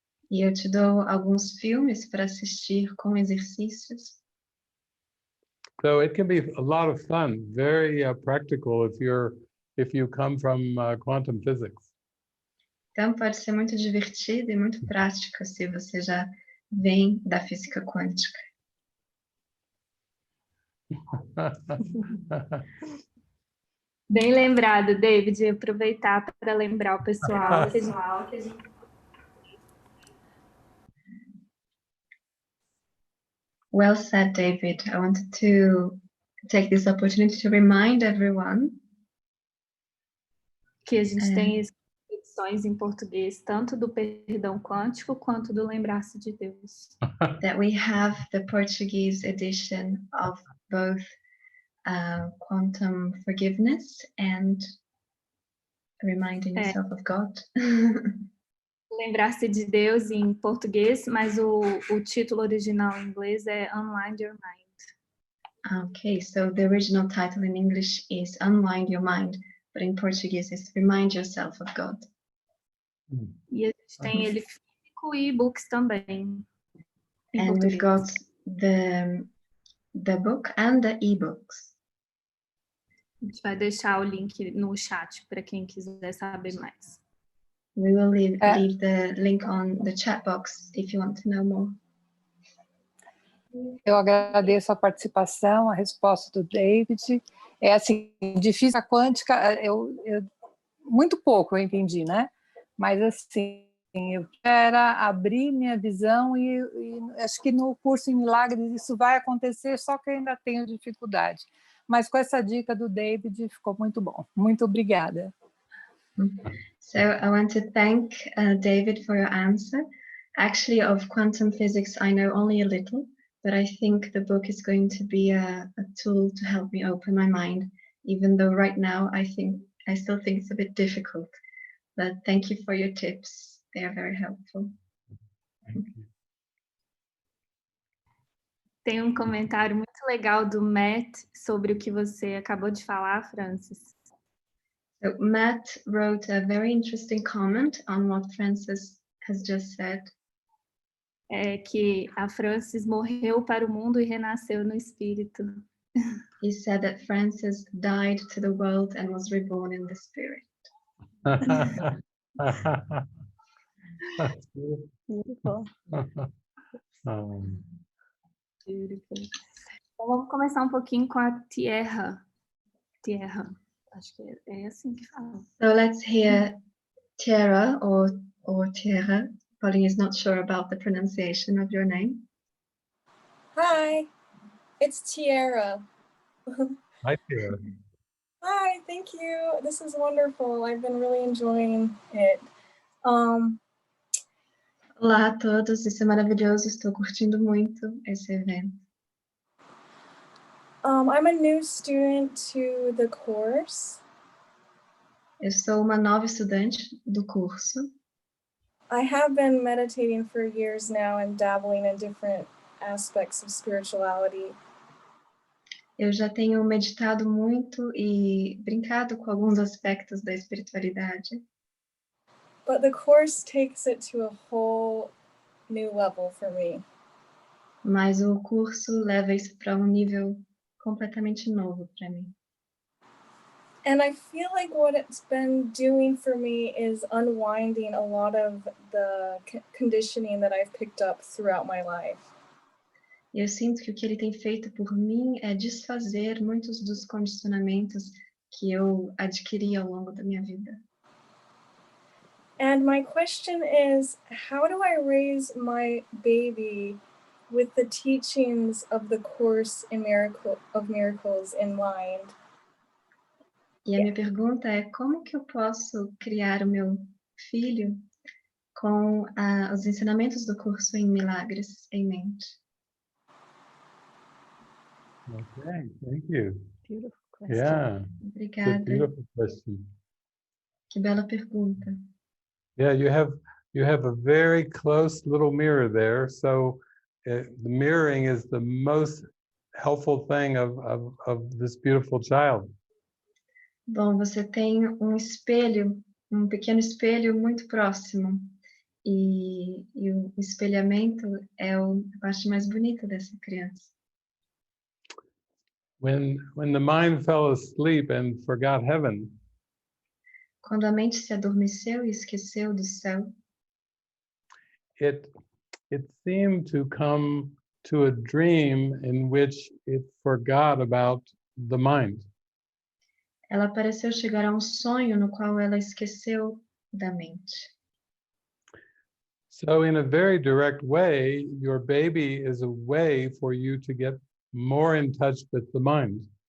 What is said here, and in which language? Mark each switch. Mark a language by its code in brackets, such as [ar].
[pt] E eu te dou alguns filmes para assistir com exercícios. [en] So it can be a lot of fun, very practical if you come from quantum physics. [pt] Então pode ser muito divertido e muito prático se você já vem da física quântica. Bem lembrado, David, aproveitar para lembrar o pessoal que a gente... [en] Well said, David. I wanted to take this opportunity to remind everyone [pt] que a gente tem edições em português, tanto do perdão quântico quanto do lembrar-se de Deus. [en] that we have the Portuguese edition of both quantum forgiveness and reminding yourself of God. [pt] Lembrar-se de Deus em português, mas o título original em inglês é Unwind Your Mind. [en] Okay, so the original title in English is Unwind Your Mind, but in Portuguese is Remind Yourself of God. [pt] E a gente tem ele físico e e-books também. [en] And we've got the book and the e-books. [pt] A gente vai deixar o link no chat para quem quiser saber mais. [en] We will leave the link on the chat box if you want to know more. [pt] Eu agradeço a participação, a resposta do David. É assim, de física quântica, eu muito pouco eu entendi, né? Mas assim, eu quero abrir minha visão e acho que no curso em Milagres isso vai acontecer, só que eu ainda tenho dificuldade. Mas com essa dica do David ficou muito bom. Muito obrigada. [en] So I want to thank David for your answer. Actually, of quantum physics, I know only a little, but I think the book is going to be a tool to help me open my mind, even though right now I still think it's a bit difficult. But thank you for your tips. They are very helpful. [pt] Tem um comentário muito legal do Matt sobre o que você acabou de falar, Francis. [en] So Matt wrote a very interesting comment on what Francis has just said. [pt] É que a Francis morreu para o mundo e renasceu no espírito. [en] He said that Francis died to the world and was reborn in the spirit. That's beautiful. Beautiful. Beautiful. [pt] Então, vamos começar um pouquinho com a tierra. Tierra. Acho que é assim que fala. [en] So let's hear Tierra or Tierra. Pauline is not sure about the pronunciation of your name. Hi, it's Tiara. Hi, Tara. Hi, thank you. This is wonderful. I've been really enjoying it. [pt] Olá a todos, isso é maravilhoso. Estou curtindo muito esse evento. [en] I'm a new student to the course. [pt] Eu sou uma nova estudante do curso. [en] I have been meditating for years now and dabbling in different aspects of spirituality. [pt] Eu já tenho meditado muito e brincado com alguns aspectos da espiritualidade. [en] But the course takes it to a whole new level for me. [pt] Mas o curso leva isso para nível completamente novo para mim. [en] And I feel like what it's been doing for me is unwinding a lot of the conditioning that I've picked up throughout my life. [pt] Eu sinto que o que ele tem feito por mim é desfazer muitos dos condicionamentos que eu adquiri ao longo da minha vida. [en] And my question is, how do I raise my baby with the teachings of the Course in Miracles in mind? [pt] E a minha pergunta é como que eu posso criar o meu filho com os ensinamentos do curso em milagres em mente? [en] Okay, thank you. Beautiful question. Yeah, it's a [pt] Obrigada. [en] beautiful question. [pt] Que bela pergunta. [en] Yeah, you have a very close little mirror there. So the mirroring is the most helpful thing of this beautiful child. [pt] Bom, você tem um espelho, um pequeno espelho muito próximo. E o espelhamento é a parte mais bonita dessa criança. [en] When the mind fell asleep and forgot heaven, [pt] Quando a mente se adormeceu e esqueceu do céu, [en] it seemed to come to a dream in which it forgot about the mind. [pt] ela pareceu chegar a um sonho no qual ela esqueceu da mente. [en] So in a very direct way, your baby is a way for you to get more in touch with the mind.